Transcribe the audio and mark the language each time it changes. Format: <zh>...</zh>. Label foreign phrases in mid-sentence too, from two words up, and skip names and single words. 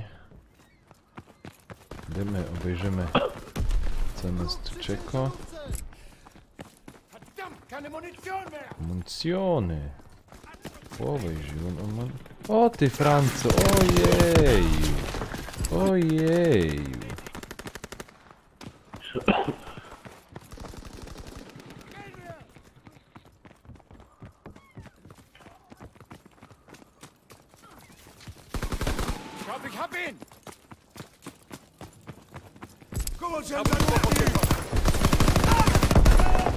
<pl>Idziemy, obejrzymy, co nas tu czeka. Municjony. Obejrzymy. O ty Franco, ojeju. Ojeju.</pl> <de>Ich hab ihn!</de> <pl>Zabójstwo potwierdzone.</pl>